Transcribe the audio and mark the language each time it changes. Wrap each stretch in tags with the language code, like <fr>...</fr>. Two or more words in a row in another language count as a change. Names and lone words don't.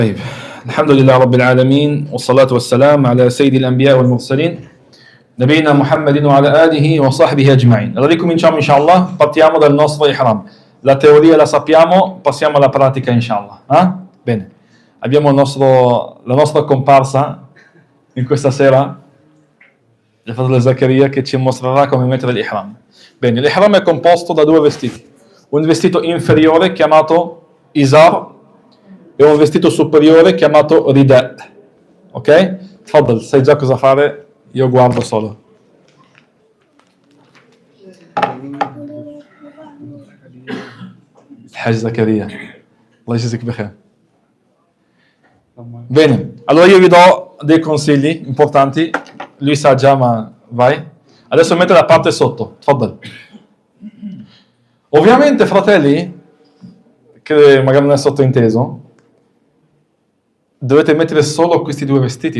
<ar>طيب الحمد لله رب العالمين والصلاة والسلام على سيد الأنبياء والمرسلين نبينا محمدٍ وعلى آله وصحبه أجمعين.</ar> <it>Allora ricominciamo inshallah, partiamo dal nostro ihram. La teoria la sappiamo, passiamo alla pratica inshallah. Bene, abbiamo la nostra comparsa in questa sera, il fratello Zaccaria, che ci mostrerà come mettere l'ihram. Bene, l'ihram è composto da due vestiti. Un vestito inferiore chiamato izar e un vestito superiore chiamato rida. Ok? Tfaddal, sai già cosa fare? Io guardo solo. Haj Zaccaria.</it> <ar>الله يجزيك بخير.</ar> <it>Bene, allora io vi do dei consigli importanti. Lui sa già, ma vai. Adesso mette la parte sotto. Tfaddal. Ovviamente, fratelli, che magari non è sottointeso, dovete mettere solo questi due vestiti.</it>